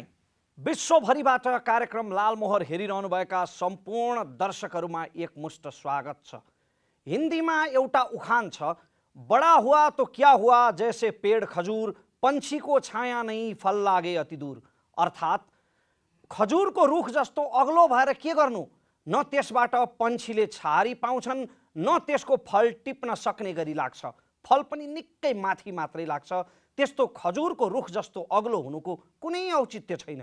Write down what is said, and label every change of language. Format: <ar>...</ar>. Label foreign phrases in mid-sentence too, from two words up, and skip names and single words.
<ne>विश्वभरिबाट कार्यक्रम लालमोहर हेरिरहनुभएका सम्पूर्ण दर्शकहरूमा एकमुष्ट स्वागत छ. हिन्दीमा एउटा उखान छ,</ne> <hi>बडा हुआ तो क्या हुआ जैसे पेड़ खजूर, पंछी को छाया नहीं फल लागे अति दूर.</hi> <ne>अर्थात् खजुरको रुख जस्तो अग्लो भएर के गर्नु, न त्यसबाट पंछीले छारी पाउँछन् न त्यसको फल टिप्न सक्ने गरी लाग्छ, फल पनि निकै माथि मात्रै लाग्छ. त्यस्तो खजुरको रुख जस्तो अग्लो हुनुको कुनै औचित्य छैन.</ne>